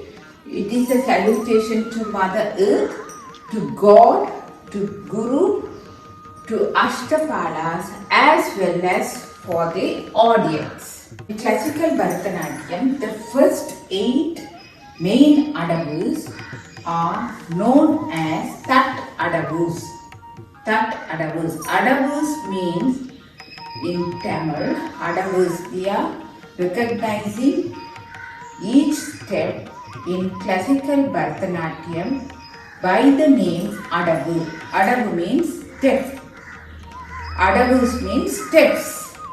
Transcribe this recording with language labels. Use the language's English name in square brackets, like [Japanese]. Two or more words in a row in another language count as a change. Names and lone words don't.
[English] It is a salutation to Mother Earth, to God, to Guru, to Ashtapalas, as well as for the audience. In classical Bharatanatyam, the first 8 main adavus are known as Tat adavus. Tat adavus. Adavus means in Tamil, adavus, we are recognizing each step in classical Bharatanatyam by the name adavu. Adavu means step. Adavus means steps.